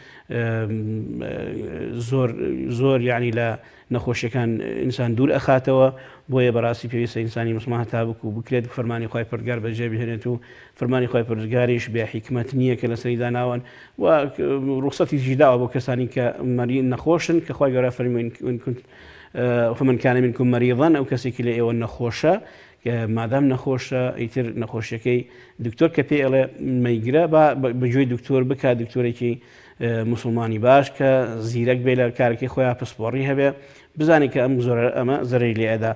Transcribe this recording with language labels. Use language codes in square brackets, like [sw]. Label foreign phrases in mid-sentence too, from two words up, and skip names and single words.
[ckb] زۆر یعنی لە نەخۆشیەکان ئینسان دوور ئەخاتەوە بۆیە بەڕاستی پێویستە ئینسانی مسلمان هەتا بکو بکرێت فەرمانی خوای پەروەردگار بەجێ بهێنێت و فەرمانی خوای پەروەردگاریش بێ حیکمەت نییە کە لەسەری داناون و ڕوخسەتی داوە بۆ کەسانی کە مەریض نەخۆشن کە خوای گەورە فەرمووی [ar] فمن كان منكم مريضا [ckb] ئەو کەسێکی لە ئێوە نەخۆشە مادام نەخۆشە ئیتر نەخۆشیەکەی دکتۆر کە پێی ئەڵێ مەیگرە بەگوێی دکتۆر بکات دکتۆرێکی مسلمانی باش کە زیرەک بێ لە کارێکی خۆیان پسپۆڕی هەبێ بزانێت کە ئەمە زەرەی لێ ئەدا.